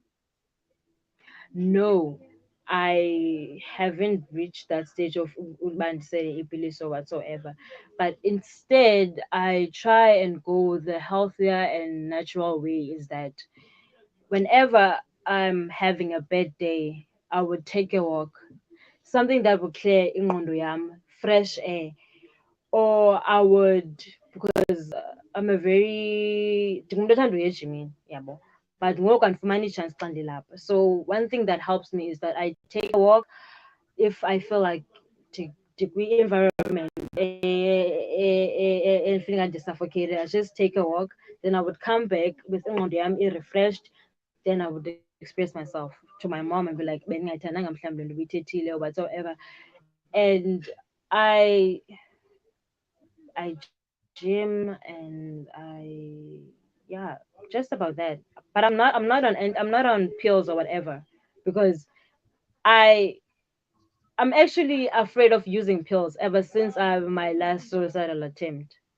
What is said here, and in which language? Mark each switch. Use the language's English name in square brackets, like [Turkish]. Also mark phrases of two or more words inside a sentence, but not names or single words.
[English] No, I haven't reached that stage of say Iblis or whatsoever. But instead, I try and go the healthier and natural way is that whenever I'm having a bad day, I would take a walk, something that would clear [Xhosa] ingqondo yam, [English] fresh air, or I would, because I'm a very [Xhosa] ndingumuntu othanda uya ejimini, yabo, [English] but [Xhosa] ngoku andifumani chance xa ndilapha. [English] So one thing that helps me is that I take a walk if I feel like environment and feeling like suffocated. I just take a walk, then I would come back with [Xhosa] ingqondo yam [English] refreshed. Then I would express myself to my mom and be like, [Xhosa] bendingayithandanga mhlawumbi le nto ubuyithethile [English] or whatsoever. And I I gym and yeah, just about that. But I'm not on pills or whatever, because I I'm actually afraid of using pills ever since my last suicidal attempt.